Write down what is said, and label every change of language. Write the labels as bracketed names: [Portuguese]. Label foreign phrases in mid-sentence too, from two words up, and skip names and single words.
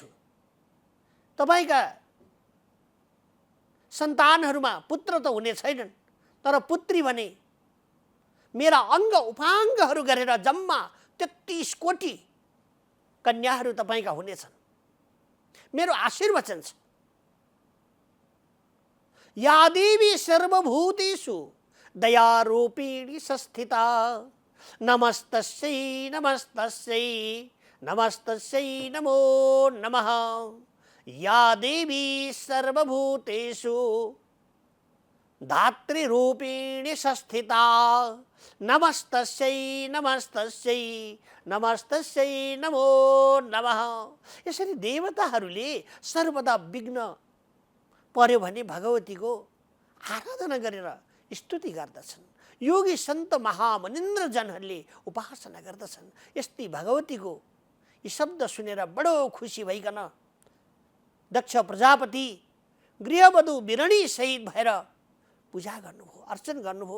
[Nepali] तपाईका सन्तानहरूमा पुत्र त हुने छैनन्, तर पुत्री भने मेरा अङ्ग उपाङ्गहरू गरेर जम्मा 33 कोटी कन्याहरू तपाईका हुनेछन्। मेरो आशीर्वचन छ। [Sanskrit] या देवी सर्वभूतेषु दयारूपिणी संस्थिता नमस्तस्यै नमस्तस्यै नमस्तस्यै नमो नमः। या देवी सर्वभूतेषु धातृरूपिणी संस्थिता नमस्तस्यै नमस्तस्यै नमस्तस्यै नमो नमः। [Nepali] यसरी देवताहरूले सर्वदा विघ्न पर्यो भने भगवतीको आराधना गरेर स्तुति गर्दछन्। योगी सन्त महामनिन्द्र जनहरूले उपासना गर्दछन्। यस्तै भगवतीको यी शब्द सुनेर बडो खुसी भइकन दक्ष प्रजापति गृहवधु बिरणी सहित भएर पूजा गर्नुभयो, अर्चन गर्नुभयो।